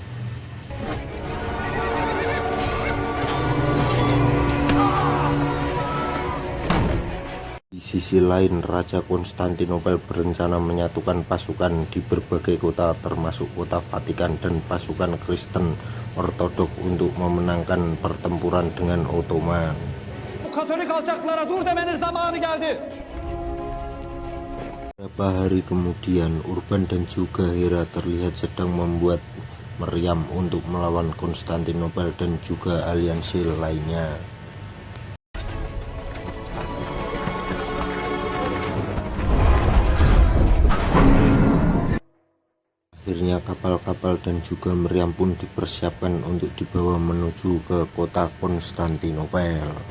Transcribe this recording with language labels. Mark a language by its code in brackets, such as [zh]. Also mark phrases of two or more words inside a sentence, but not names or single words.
[id] Di sisi lain, Raja Konstantinopel berencana menyatukan pasukan di berbagai kota termasuk kota Vatikan dan pasukan Kristen Ortodok untuk memenangkan pertempuran dengan Ottoman. [tr] Katolik alçaklara dur demenin zamanı geldi. [id] Beberapa hari kemudian, Urban dan juga Hera terlihat sedang membuat meriam untuk melawan Konstantinopel dan juga aliansi lainnya. Akhirnya kapal-kapal dan juga meriam pun dipersiapkan untuk dibawa menuju ke kota Konstantinopel.